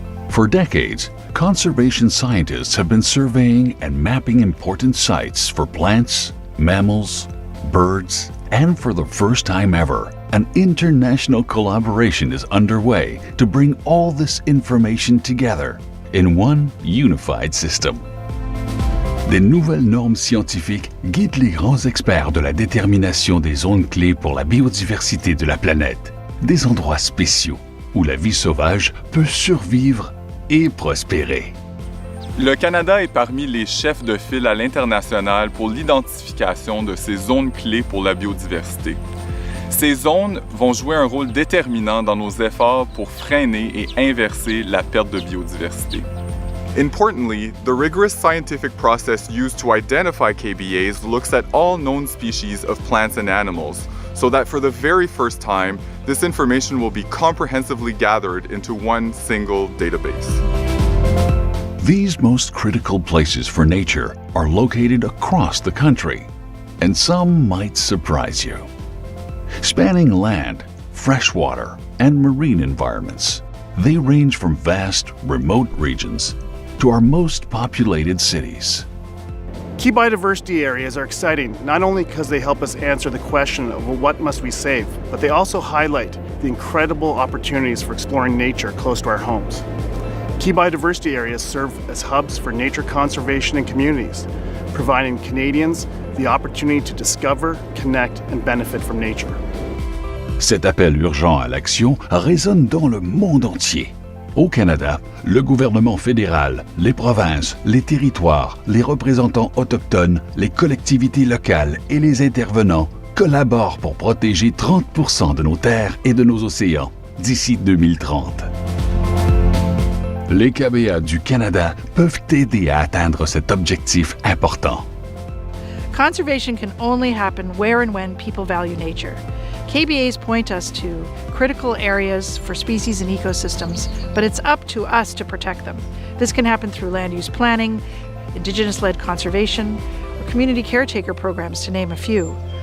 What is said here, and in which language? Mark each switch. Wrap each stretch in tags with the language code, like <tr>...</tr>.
<en>For decades, conservation scientists have been surveying and mapping important sites for plants, mammals, birds, and for the first time ever, an international collaboration is underway to bring all this information together in one unified system.</en> <fr>Des nouvelles normes scientifiques guident les grands experts de la détermination des zones clés pour la biodiversité de la planète, des endroits spéciaux où la vie sauvage peut survivre et prospérer. Le Canada est parmi les chefs de file à l'international pour l'identification de ces zones clés pour la biodiversité. Ces zones vont jouer un rôle déterminant dans nos efforts pour freiner et inverser la perte de biodiversité.</fr> <en>Importantly, the rigorous scientific process used to identify KBAs looks at all known species of plants and animals, so that for the very first time, this information will be comprehensively gathered into one single database. These most critical places for nature are located across the country, and some might surprise you. Spanning land, freshwater, and marine environments, they range from vast, remote regions to our most populated cities. Key biodiversity areas are exciting not only because they help us answer the question of what must we save, but they also highlight the incredible opportunities for exploring nature close to our homes. Key biodiversity areas serve as hubs for nature conservation and communities, providing Canadians the opportunity to discover, connect, and benefit from nature.</en> <fr>Cet appel urgent à l'action résonne dans le monde entier. Au Canada, le gouvernement fédéral, les provinces, les territoires, les représentants autochtones, les collectivités locales et les intervenants collaborent pour protéger 30% de nos terres et de nos océans d'ici 2030. Les KBAs du Canada peuvent aider à atteindre cet objectif important.</fr> <en>Conservation can only happen where and when people value nature. KBAs point us to critical areas for species and ecosystems, but it's up to us to protect them. This can happen through land use planning, Indigenous-led conservation, or community caretaker programs, to name a few.</en>